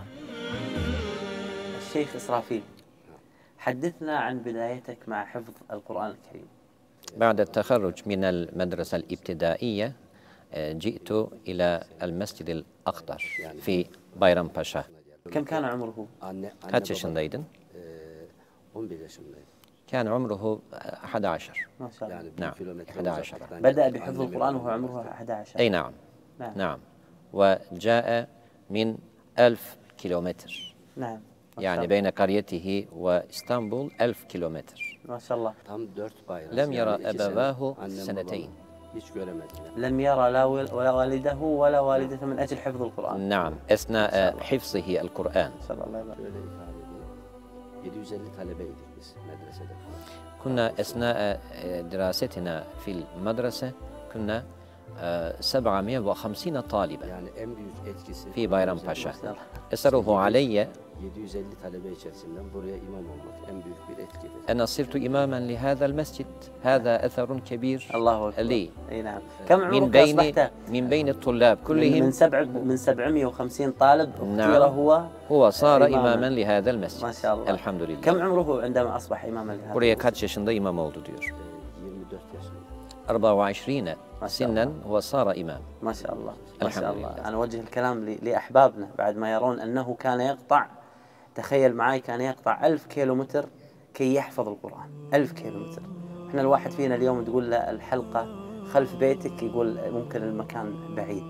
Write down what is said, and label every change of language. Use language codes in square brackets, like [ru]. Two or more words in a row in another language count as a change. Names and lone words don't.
[ar] الشيخ إسرافيل، حدثنا عن بدايتك مع حفظ القرآن الكريم. بعد التخرج من المدرسة الابتدائية جئت إلى المسجد الأخضر في بايرام باشا. كم كان عمره؟ [tr] Kaç yaşındaydın? 11 yaşındaydım. [ar] كان عمره 11. ما شاء الله. نعم 11. بدأ بحفظ القرآن وهو عمره 11. أي نعم. نعم وجاء من 1000 كيلومتر. نعم يعني بين قريته وإسطنبول 1000 كيلومتر. ما شاء الله. [tr] Tam 4 bayram. [ar] لم يرى أبواه سنتين. [tr] Hiç göremediler. [ar] لم يرى لا والده ولا والدته من أجل حفظ القرآن. نعم أثناء حفظه القرآن. ما شاء الله. الله يبارك. [tr] Şöyle ifade edeyim. 750 talebeydik biz medresede. [ar] كنا أثناء دراستنا في المدرسة كنا 750 طالبا [tr] Yani en büyük etkisi [ar] في بايرام باشا. ما شاء الله. أثره علي [tr] 750 talebe içerisinden buraya imam olmak en büyük bir etkidir. [ar] أنا صرت إماما لهذا المسجد. هذا أثر كبير الله أكبر. لي أي نعم. كم عمرك أصبحت؟ من بين الطلاب كلهم. من 750 طالب نعم. اختير هو صار إماما لهذا المسجد. ما شاء الله. الحمد لله. كم عمره عندما أصبح إماما لهذا [tr] Buraya [ar] المسجد؟ [tr] kaç yaşında imam oldu diyor. 24 yaşında. [ar] 24 سنا وصار إمام. ما شاء الله. ما الحمد شاء الله. لله. أنا أوجه الكلام لأحبابنا بعد ما يرون أنه كان يقطع، تخيل معي، كان يقطع 1000 كيلومتر كي يحفظ القرآن. 1000 كيلومتر. احنا الواحد فينا اليوم تقول له الحلقة خلف بيتك، يقول ممكن المكان بعيد.